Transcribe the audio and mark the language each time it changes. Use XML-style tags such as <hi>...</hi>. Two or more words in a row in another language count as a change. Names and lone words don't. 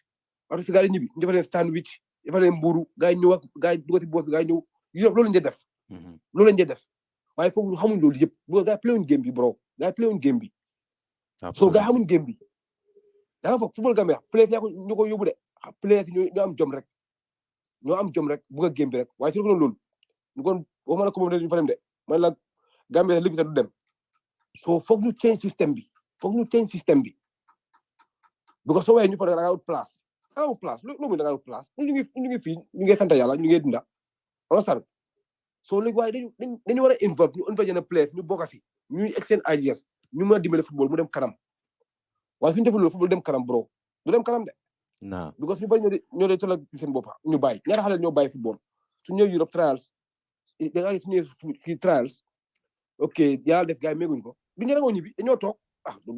<wo>parce que gars yi ñibbi ñu defal leen sandwich defal leen mburu gars yi ñëw ak gars yi dugal si boss bi gars yi ñëw Europe loolu lañ def loolu lañ def waaye foofu xamuñ loolu yëpp bu gars yi play wuñ game bi bro gars yi play wuñ game bi so gars yi xamuñ game bi da nga foog football Gambia players yaa ko ñu ko yóbbu de players yi ñoo am jom rek bëgg a game bi rek waaye su ko loolu ñu kon waxuma la ko moom ñu fa dem de man la Gambia léegi sax du dem so foog ñu change système bi because soo waxee ñu fa da nga wut place loolu da nga wut place ñu ngi fii ñu ngi sant yàlla ñu ngi dunda on so léegi waaye dañu war a involve ñu involve yenn players ñu bokk si ñuy</wo> <en>exchange ideas</en> <wo>ñu mën a dimbale football mu dem kanam waaye suñu defee loolu football dem kanam bro du dem kanam de because ñu bari ñoo dee toll seen bopp ñu bàyyi ñaata xale ñoo bàyyi football su ñëw Europe trials da nga gis su ñëw fii trials ok yàlla def gars yi méguñ ko du ñu rangoo ñibbi dañoo toog du</wo>